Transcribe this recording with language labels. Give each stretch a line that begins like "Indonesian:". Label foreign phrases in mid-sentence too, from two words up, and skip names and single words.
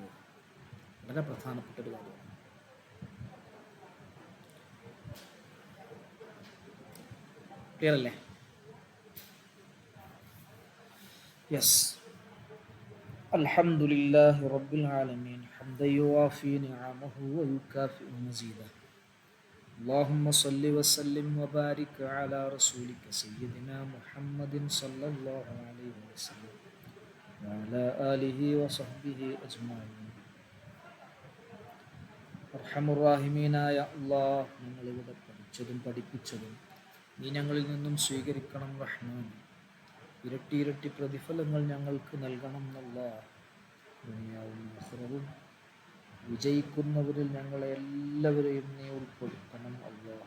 Malayalam: വളരെ പ്രധാനപ്പെട്ട ഒരു കാര്യമാണ്. ക്ലിയർ അല്ലേ?
English: യെസ്.
Arabic: الحمد لله رب العالمين حمدا يوافي نعمه ويكافئ مزيده. اللهم صل وسلم وبارك على رسولك سيدنا محمد صلى الله عليه وسلم وعلى آله وصحبه أجمعين.
Malayalam: അർഹമുറാഹിമീനായ അല്ലാഹ്, ഞങ്ങളിവിടെ പഠിച്ചതും പഠിപ്പിച്ചതും നീ ഞങ്ങളിൽ നിന്നും സ്വീകരിക്കണം റഹ്മാൻ. ഇരട്ടി ഇരട്ടി പ്രതിഫലങ്ങൾ ഞങ്ങൾക്ക് നൽകണം അല്ലാഹ്. ദുനിയാവും ആഖിറവും വിജയിക്കുന്നവരിൽ ഞങ്ങളെ എല്ലാവരെയും നീ ഉൾപ്പെടുത്തണം അല്ലാഹ്.